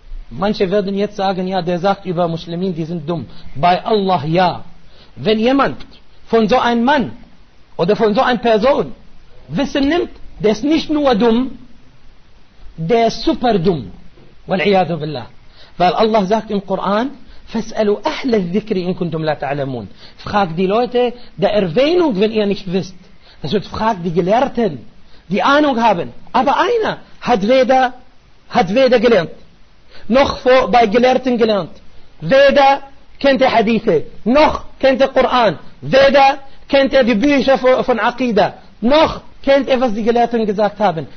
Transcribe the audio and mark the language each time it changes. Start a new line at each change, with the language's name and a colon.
German: Manche werden jetzt sagen, ja, der sagt über Muslimin, die sind dumm. Bei Allah, ja. Wenn jemand von so einem Mann oder von so einer Person Wissen nimmt, der ist nicht nur dumm, der ist super dumm.
Arabic: والعياذ بالله.
German: Weil Allah sagt im Koran,
Arabic: فاسألوا أهل الذكر إن كنتم لا تعلمون.
German: Frag die Leute der Erwähnung, wenn ihr nicht wisst. Das wird fragt die Gelehrten, die Ahnung haben. Aber einer hat weder gelernt, noch bei Gelehrten gelernt. Weder kennt er Hadithe, noch kennt er Koran, weder kennt er die Bücher von Aqida, noch kennt er, was die Gelehrten gesagt haben.